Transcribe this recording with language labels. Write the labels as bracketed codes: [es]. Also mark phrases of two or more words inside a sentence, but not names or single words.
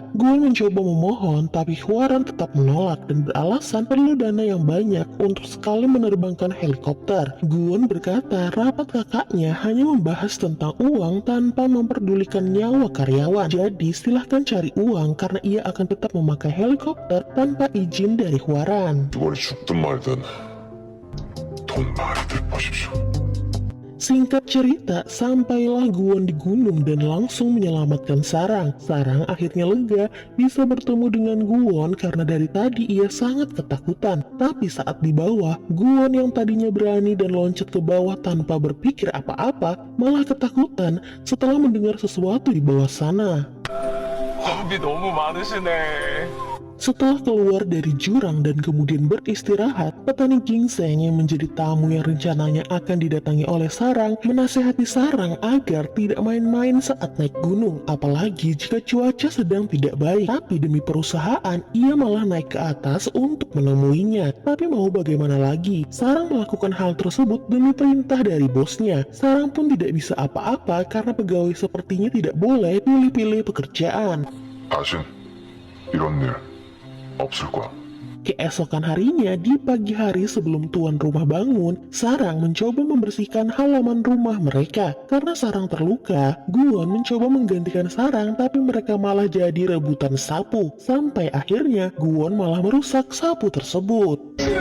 [id] Guwon mencoba memohon, tapi Hwaran tetap menolak dan beralasan perlu dana yang banyak untuk sekali menerbangkan helikopter. Guwon berkata rapat kakaknya hanya membahas tentang uang tanpa memperdulikan nyawa karyawan. Jadi silahkan cari uang karena ia akan tetap memakai helikopter tanpa izin dari Hwaran. [ko] 이번에 죽든 말든 돈 많이들 버십시오. [id] Singkat cerita, sampailah Guwon di gunung dan langsung menyelamatkan Sarang. Sarang akhirnya lega bisa bertemu dengan Guwon karena dari tadi ia sangat ketakutan. Tapi saat di bawah, Guwon yang tadinya berani dan loncat ke bawah tanpa berpikir apa-apa, malah ketakutan setelah mendengar sesuatu di bawah sana. [ko] 겁이 너무 많으시네. [id] Setelah keluar dari jurang dan kemudian beristirahat, petani ginseng yang menjadi tamu yang rencananya akan didatangi oleh Sarang menasehati Sarang agar tidak main-main saat naik gunung, apalagi jika cuaca sedang tidak baik. Tapi demi perusahaan, ia malah naik ke atas untuk menemuinya. Tapi mau bagaimana lagi, Sarang melakukan hal tersebut demi perintah dari bosnya. Sarang pun tidak bisa apa-apa karena pegawai sepertinya tidak boleh pilih-pilih pekerjaan. [ko] 다신 이런 일 없을 거야. [id] Keesokan harinya, di pagi hari sebelum tuan rumah bangun, Sarang mencoba membersihkan halaman rumah mereka. Karena Sarang terluka, Guwon mencoba menggantikan Sarang tapi mereka malah jadi rebutan sapu. Sampai akhirnya, Guwon malah merusak sapu tersebut.